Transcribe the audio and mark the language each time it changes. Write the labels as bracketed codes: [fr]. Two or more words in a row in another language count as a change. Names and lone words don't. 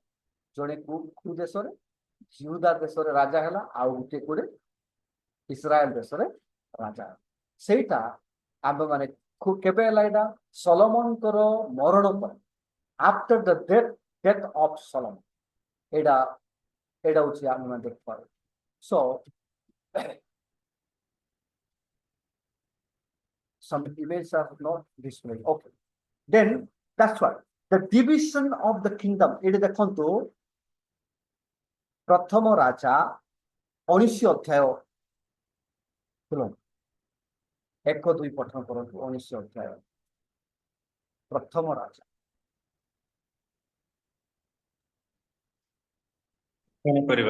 [or] ଜଣେ କୋଉ ଦେଶରେ ଜିହୁଦା ଦେଶରେ ରାଜା ହେଲା ଆଉ ଗୋଟିଏ କୋଉଟେ ଇସ୍ରାଏଲ ଦେଶରେ ରାଜା ହେଲା। ସେଇଟା ଆମେ ମାନେ କେବେ ହେଲା, ଏଇଟା ସଲୋମନଙ୍କର ମରଣ ପରେ [en] after the death of Solomon, [or] ଏଇଟା ଏଇଟା ହଉଛି ଆମେ ମାନେ ଦେଖିପାରୁ। [en] ସୋ some images are not displayed. Okay. Then that's why the division of the kingdom. [or] ଏଠି ଦେଖନ୍ତୁ ପ୍ରଥମ ରାଜା 19 ଅଧ୍ୟାୟ, 1-2 ପଠନ କରନ୍ତୁ। 19 ଅଧ୍ୟାୟ ପ୍ରଥମ ରାଜା। କଣ କରିବା?